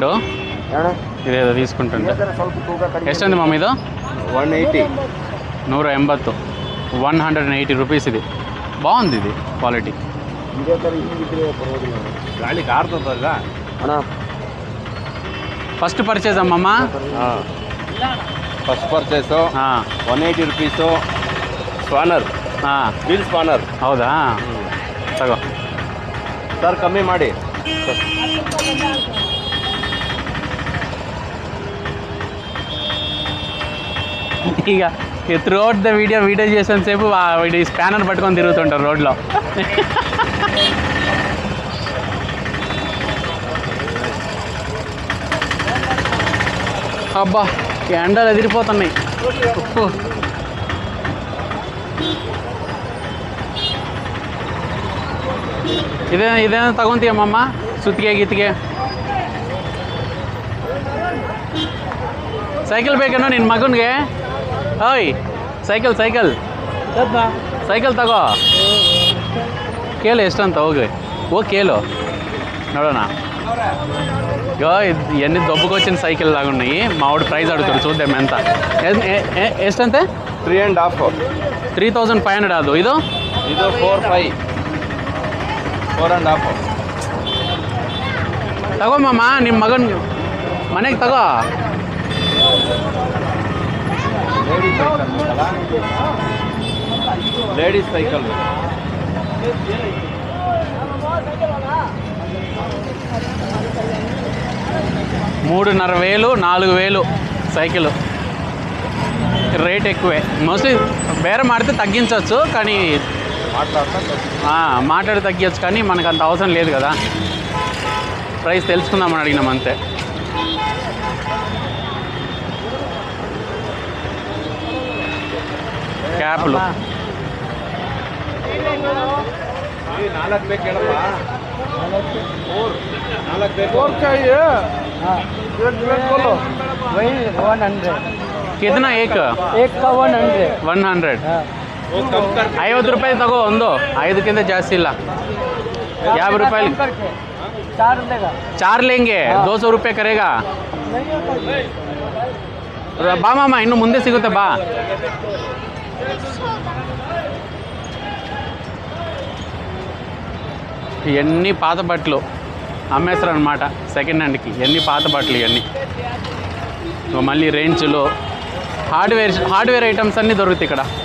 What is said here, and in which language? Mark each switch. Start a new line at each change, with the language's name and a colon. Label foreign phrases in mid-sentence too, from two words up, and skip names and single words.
Telugu: ఇదేదో తీసుకుంటాను. ఎಷ್ಟంది మా మీద? 180 180 180 రూపీస్. ఇది బాగుంది. ఇది క్వాలిటీ.
Kannada: ಗಾಳಿ ಕಾರ್ತದಲ್ಲ ಅಣ್ಣ.
English: first purchase అమ్మమ్మ. first purchase
Kannada: 180 ರೂಪೀಸು.
English: spanner, wheel spanner.
Kannada: ಹೌದಾ? ತಗೋ ಸರ್, ಕಮ್ಮಿ ಮಾಡಿ.
Telugu: ಈಗ
English: throughout the video
Telugu: చేసిన సేపు వీడి స్పానర్ పట్టుకొని తిరుగుతుంటారు రోడ్లో. అబ్బా ఎండలు ఎదిరిపోతున్నాయి.
Kannada: ಇದೇನು ತಗೊಂತೀಯಮ್ಮ ಸುತ್ತಿಗೆ ಗೀತಿಗೆ ಸೈಕಲ್ ಬೇಕೇನೋ ನಿನ್ನ ಮಗನಿಗೆ? ಓಯ್ ಸೈಕಲ್ ತಗೋ. ಕೇಳು ಎಷ್ಟಂತ ಹೋಗಿ ಕೇಳು ನೋಡೋಣ.
Telugu: ఇవన్నీ దొబ్బుకొచ్చిన సైకిల్ లాగా ఉన్నాయి. మావాడు ప్రైస్ అడుగుతాడు చూద్దాం ఎంత. ఎష్టంతే? 3.5.
Kannada: 3500 ಅದು. ಇದು 4.5. 4.5. ತಗೋಮ್ಮ ನಿಮ್ಮ ಮಗನ ಮನೆಗೆ ತಗೋ.
English: ladies cycle
Telugu: 3,500 4,000
English: cycle rate
Telugu: ఎక్కువే. మోస్ట్లీ బేరం మాడితే తగ్గించవచ్చు, కానీ మాట్లాడి తగ్గించచ్చు, కానీ మనకు అంత అవసరం లేదు కదా. ప్రైస్ తెలుసుకుందామని అడిగినాం అంతే. క్యాప్లు
Kannada: 4 ಬೇಕು ಹೇಳಪ್ಪ. 4 ಬೇಕು.
Hindi: कितना एक का 100.
Kannada: 100. 50 ರೂಪಾಯಿ ತಗೋ ಒಂದು. 5ಕ್ಕಿಂತ ಜಾಸ್ತಿ ಇಲ್ಲ. 50 ರೂಪಾಯಿ 4 लेंगे. 200 ರೂಪಾಯಿ ಕರೆಗಾ. ಬಾ ಮಾಮ, ಇನ್ನು ಮುಂದೆ ಸಿಗುತ್ತೆ ಬಾ.
Telugu: ఇవన్నీ పాత బట్టలు అమ్మేస్తారు అనమాట
English: second hand.
Telugu: ఇవన్నీ పాత బట్టలు ఇవన్నీ. మళ్ళీ రేంజ్లో
English: hardware items
Telugu: అన్నీ దొరుకుతాయి ఇక్కడ.